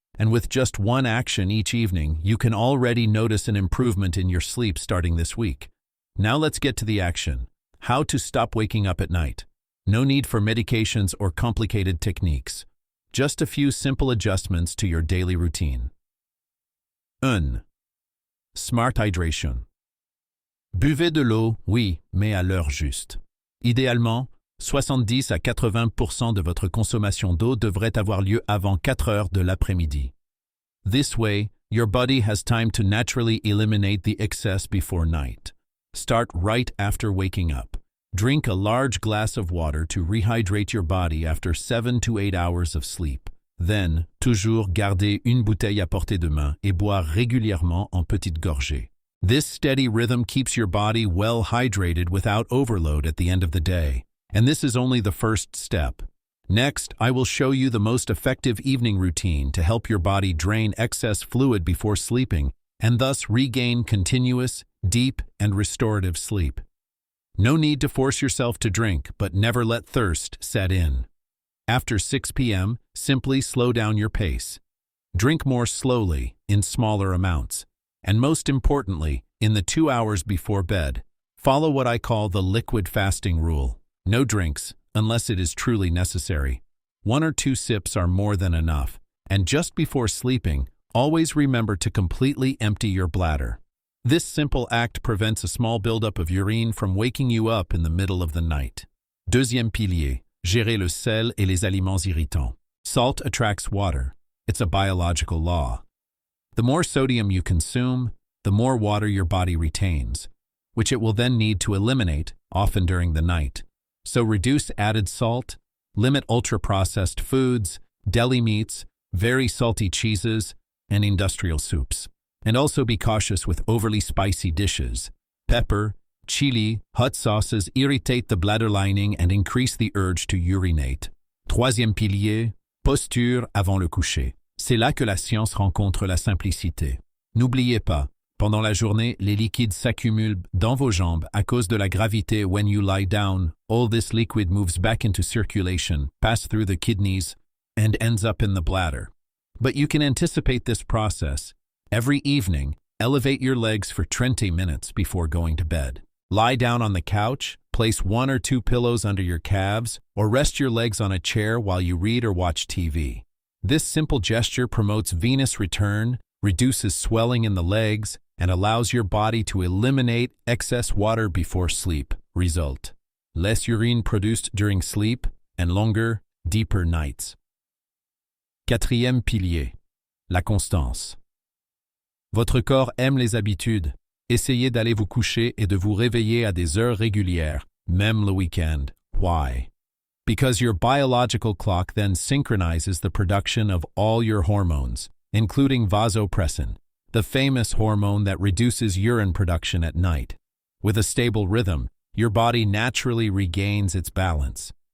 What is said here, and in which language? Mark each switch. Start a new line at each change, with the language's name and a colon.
English: And with just one action each evening, you can already notice an improvement in your sleep starting this week. Now let's get to the action. How to stop waking up at night. No need for medications or complicated techniques. Just a few simple adjustments to your daily routine. 1. Smart hydration.
French: Buvez de l'eau, oui, mais à l'heure juste. Idéalement, 70 à 80% de votre consommation d'eau devrait avoir lieu avant 4 heures de l'après-midi.
English: This way, your body has time to naturally eliminate the excess before night. Start right after waking up. Drink a large glass of water to rehydrate your body after 7 to 8 hours of sleep.
French: Then, toujours garder une bouteille à portée de main et boire régulièrement en petites gorgées.
English: This steady rhythm keeps your body well hydrated without overload at the end of the day. And this is only the first step. Next, I will show you the most effective evening routine to help your body drain excess fluid before sleeping and thus regain continuous, deep, and restorative sleep. No need to force yourself to drink, but never let thirst set in. After 6 p.m., simply slow down your pace. Drink more slowly, in smaller amounts. And most importantly, in the 2 hours before bed, follow what I call the liquid fasting rule. No drinks, unless it is truly necessary. 1 or 2 sips are more than enough. And just before sleeping, always remember to completely empty your bladder. This simple act prevents a small buildup of urine from waking you up in the middle of the night.
French: Deuxième pilier, gérer le sel et les aliments irritants.
English: Salt attracts water. It's a biological law. The more sodium you consume, the more water your body retains. which it will then need to eliminate, often during the night. So reduce added salt, limit ultra-processed foods, deli meats, very salty cheeses, and industrial soups. And also be cautious with overly spicy dishes. Pepper, chili, hot sauces irritate the bladder lining and increase the urge to urinate.
French: Troisième pilier, posture avant le coucher. C'est là que la science rencontre la simplicité. N'oubliez pas, pendant la journée, les liquides s'accumulent dans vos jambes à cause de la gravité.
English: When you lie down, all this liquid moves back into circulation, passes through the kidneys, and ends up in the bladder. But you can anticipate this process. Every evening, elevate your legs for 20 minutes before going to bed. Lie down on the couch, place 1 or 2 pillows under your calves, or rest your legs on a chair while you read or watch TV. This simple gesture promotes venous return, reduces swelling in the legs, and allows your body to eliminate excess water before sleep. Result: less urine produced during sleep and longer, deeper nights.
French: Quatrième pilier, la constance. Votre corps aime les habitudes. Essayez d'aller vous coucher et de vous réveiller à des heures régulières, même le week-end.
English: Why? Because your biological clock then synchronizes the production of all your hormones, including vasopressin, the famous hormone that reduces urine production at night. With a stable rhythm, your body naturally regains its balance.